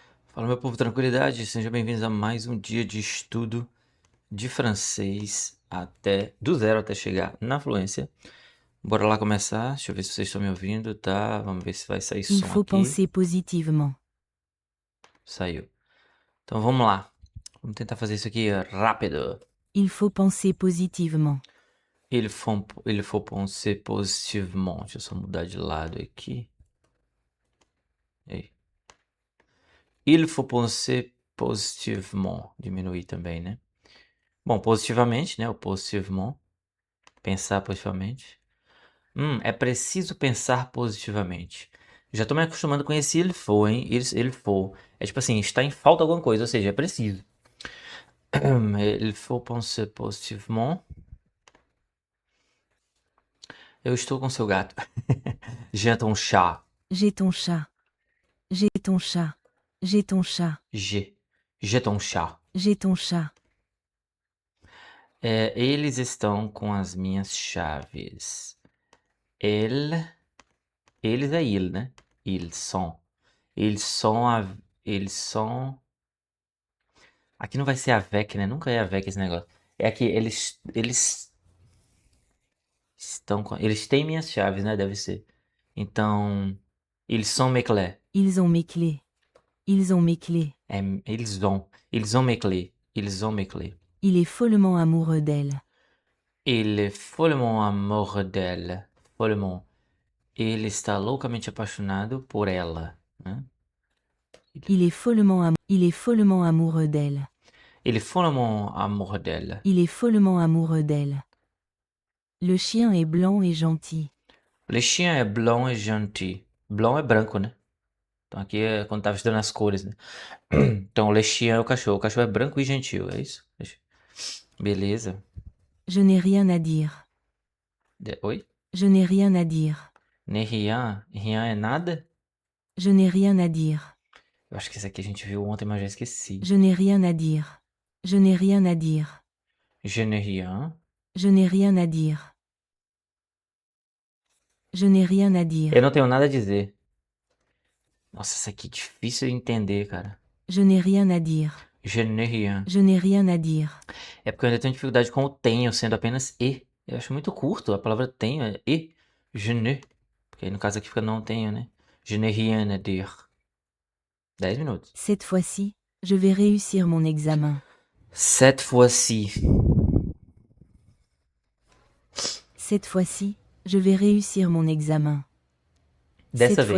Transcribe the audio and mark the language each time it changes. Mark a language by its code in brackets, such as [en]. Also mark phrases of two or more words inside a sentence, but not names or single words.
[pt] Fala, meu povo, tranquilidade. Sejam bem-vindos a mais um dia de estudo de francês do zero até chegar na fluência. Bora lá começar. Deixa eu ver se vocês estão me ouvindo, tá? Vamos ver se vai sair [fr] Il [pt] som [fr] faut [pt] aqui. [fr] penser positivement. [pt] Saiu. Então vamos lá. Vamos tentar fazer isso aqui rápido. [fr] Il faut penser positivement. Il faut penser positivement. [pt] Deixa eu só mudar de lado aqui. Aí. [fr] Il faut penser positivement. [pt] Diminuir também, né? Bom, positivamente, né? O positivement. Pensar positivamente. É preciso pensar positivamente. Já tô me acostumando com esse [fr] il faut, [pt] hein? [fr] Il faut. [pt] É tipo assim, está em falta alguma coisa, ou seja, é preciso. [fr] Il faut penser positivement. [pt] Eu estou com seu gato. [fr] J'ai ton chat. J'ai ton chat. J'ai ton chat. J'ai ton chat. J'ai ton chat. J'ai ton chat. [pt] Eles estão com as minhas chaves. Eles é il, né? [fr] Ils sont. Ils sont. [pt] Eles são. Aqui não vai ser avec, né? Nunca é avec esse negócio. É que eles estão com. Eles têm minhas chaves, né? Deve ser. Então. [fr] Ils sont mes clés. Ils ont mes clés. Ils ont mes clés. [pt] Eles ont. [fr] Ils ont mes clés. Ils ont mes clés. Il est follement amoureux d'elle. Il est follement amoureux d'elle. Follement. [pt] Ele está loucamente apaixonado por ela. Né? [fr] Il est follement amoureux d'elle. [pt] Ele est [fr] follement amoureux d'elle. Il est follement amoureux d'elle. Le chien est blanc et gentil. Le chien est blanc et gentil. [pt] Blanc é branco, né? Então aqui é quando tava estudando as cores, né? Então, [fr] le chien [pt] é o cachorro. O cachorro é branco e gentil, é isso? Beleza. [fr] Je n'ai rien à dire. [pt] Oi? [fr] Je n'ai rien à dire. Ne rien. Rien [pt] é nada? [fr] Je n'ai rien à dire. [pt] Eu acho que esse aqui a gente viu ontem, mas já esqueci. [fr] Je n'ai rien à dire. Je n'ai rien à dire. Je n'ai rien. Je n'ai rien à dire. Je n'ai rien à dire. [pt] Eu não tenho nada a dizer. Nossa, isso aqui é difícil de entender, cara. [fr] Je n'ai rien à dire. Je n'ai rien. Je n'ai rien à dire. [pt] É porque eu ainda tenho dificuldade com o tenho, sendo apenas e. Eu acho muito curto. A palavra tenho é e. [fr] Je ne. [pt] Porque aí no caso aqui fica não tenho, né? [fr] Je n'ai rien à dire. 10 minutos. Cette fois-ci, je vais réussir mon examen. Cette fois-ci. Cette fois-ci, je vais réussir mon examen. [pt] Dessa [fr] Cette